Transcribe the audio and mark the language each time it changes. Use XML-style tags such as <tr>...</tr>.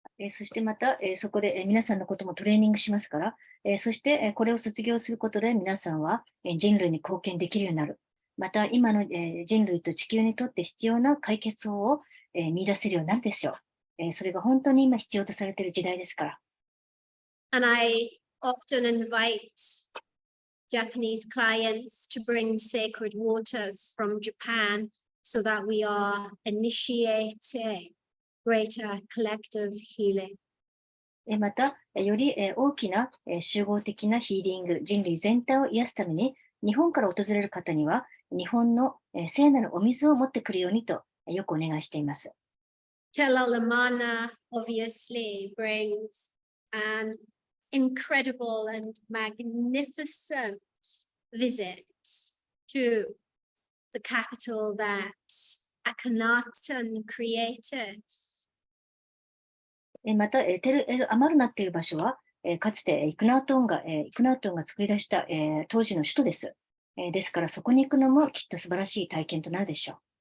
<ja>そしてまた、そこで、皆さんのこともトレーニングしますから、そして、これを卒業することで皆さんは、人類に貢献できるようになる。また今の、人類と地球にとって必要な解決法を、見出せるようになるでしょう。それが本当に今必要とされている時代ですから。</ja> <en>And I often invite Japanese clients to bring sacred waters from Japan so that we are initiating greater collective healing.</en> <ja>また、より大きな集合的なヒーリング、人類全体を癒すために、日本から訪れる方には、日本の聖なるお水を持ってくるようにとよくお願いしています。</ja> <en>Telalamana obviously brings an incredible and magnificent visit to the capital that Akhenaten created.</en> <ja>また、テルエル・アマルナっていう場所は、かつてイクナートンが作り出した、当時の首都です。ですから、そこに行くのもきっと素晴らしい体験となるでしょう。</ja>